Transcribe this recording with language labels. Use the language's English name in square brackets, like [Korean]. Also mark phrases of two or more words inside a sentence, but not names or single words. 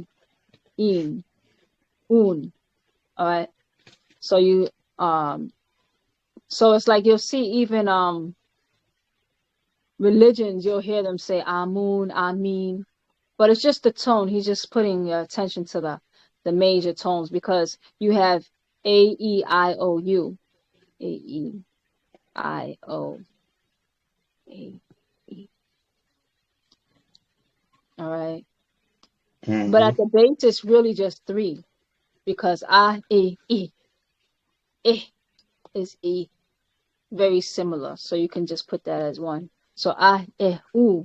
[English] In. Un. All right. So you, so it's like you'll see even, religions, you'll hear them say Amun, Amin. But it's just the tone. He's just putting your attention to the major tones because you have A, E, I, O, U. A, E, I, O, A, E. All right. But at the base, it's really just 3 because A, E, E. E is E. Very similar. So you can just put that as 1. So A, E, U.